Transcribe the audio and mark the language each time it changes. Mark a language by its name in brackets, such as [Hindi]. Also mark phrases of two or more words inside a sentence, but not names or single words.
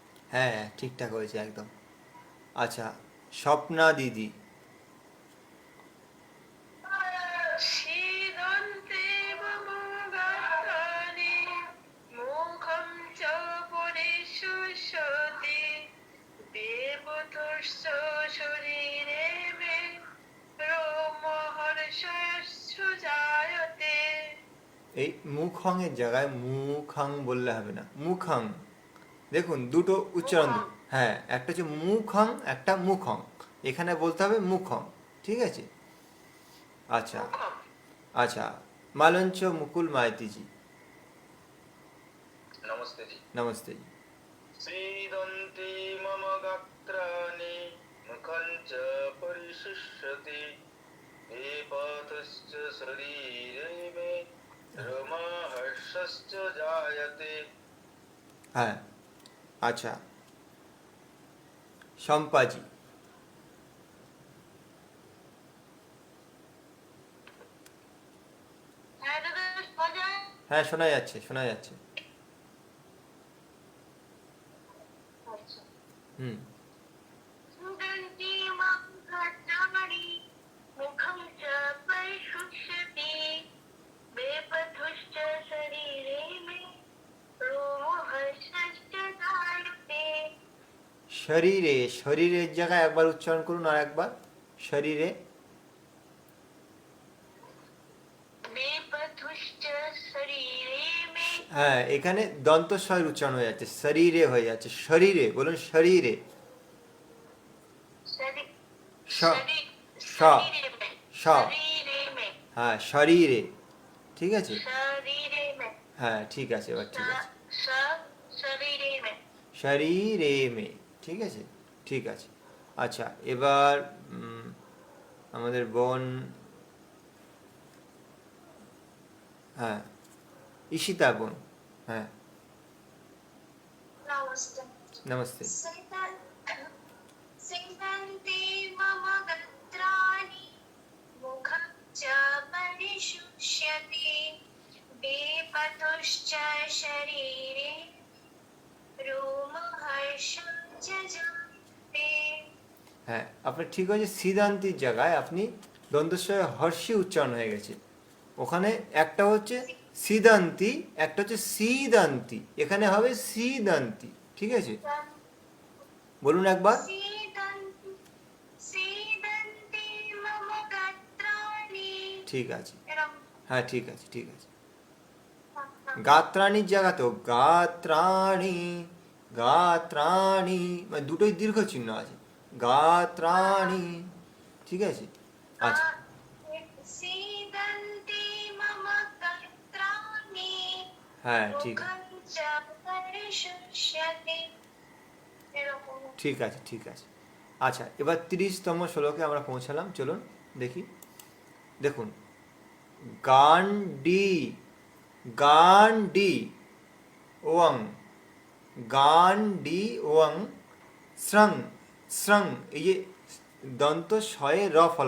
[Bangla] হ্যাঁ ঠিকঠাক হয়েছে একদম। আচ্ছা, স্বপ্না দিদি। [Sanskrit] शीदन्ते मम गात्राणि मुखं च परिशुष्यति देवतश्च शरीरे मे रोमहर्षश्च जायते। [Bangla] এই মুখং এর জায়গায় মুখাং বললে হবে না, মুখাং। দেখুন দুটো উচ্চারণ মুখং। হ্যাঁ, একটা হচ্ছে মুখং, একটা মুখং। এখানে বলতে হবে মুখং, ঠিক আছে। আচ্ছা [Sanskrit] मुखं। [Bangla] আচ্ছা, মালঞ্চ মুকুল মাইতিজি। [Hindi] नमस्ते जी। [Bangla] নমস্তে জি। [Sanskrit] सीदन्ति मम गात्राणि मुखं च परिशुष्यति विपथश्च शरीरे मे रोमहर्षश्च जायते। [Bangla] হ্যাঁ আচ্ছা, শম্পাজি। হ্যাঁ দাদা শোনা যায়? হ্যাঁ শোনা যাচ্ছে, শোনা যাচ্ছে। আচ্ছা। হুম। [Sanskrit] सुगन्धि मम गात्राणि मुखं च परिशुष्यति वेपथुश्च शरीरे मे रोमहर्षश्च जायते। [Bangla] শরীরে, শরীরের জায়গায় একবার উচ্চারণ করুন, আর একবার শরীরে। [Sanskrit] वेपथुश्च शरीरे मे [Bangla] হ্যাঁ, এখানে দন্তস্বয়ের উচ্চারণ হয়ে যাচ্ছে, শরীরে হয়ে যাচ্ছে। শরীরে বলুন, শরীরে। [Sanskrit] शरीर শ शरीर শ शरीरे में শ शरीरे में [Bangla] হ্যাঁ, শরীরে, ঠিক আছে। [Sanskrit] शरीरे में [Bangla] হ্যাঁ ঠিক আছে, এবার ঠিক আছে। [Sanskrit] शरीरे में [Bangla] শরীরে মে, ঠিক আছে, ঠিক আছে। আচ্ছা, এবার আমাদের বোন, হ্যাঁ ঈশিতা বোন। হ্যাঁ [Hindi] नमस्ते। [Bangla] নমস্তে। [Sanskrit] सीदन्ते मम गात्राणि मुखं च परिशुष्यति वेपथुश्च शरीरे रोमहर्षं च जायते। [Bangla] হ্যাঁ, আপনার ঠিক হয়েছে। সিদান্তির জায়গায় আপনি দন্তস্বয়ে হর্ষি উচ্চারণ হয়ে গেছে। ওখানে একটা হচ্ছে সিদান্তি, একটা হচ্ছে সিদান্তি। এখানে হবে সিদান্তি, ঠিক আছে। বলুন একবার। [Sanskrit] सीदन्ते मम गात्राणि। [Bangla] ঠিক আছে, এরকম। হ্যাঁ ঠিক আছে, ঠিক আছে। গাত্রাণীর জায়গা তো গাত্রাণী, গাত্রাণী মানে দুটোই দীর্ঘ চিহ্ন আছে, গাত্রাণী, ঠিক আছে। আচ্ছা [Sanskrit] सीदन्ते मम गात्राणि [Bangla] হ্যাঁ ঠিক আছে, [Sanskrit] मुखं च परिशुष्यति। এরকম। [Bangla] ঠিক আছে, ঠিক আছে। আচ্ছা, এবার 30তম শ্লোকে আমরা পৌঁছালাম, চলুন দেখি। দেখুন, গান্ডি, গান্ডি ওয়াং, গান্ডি ওয়াং স্রং, স্রং, এই যে দন্ত শয়ে র ফলা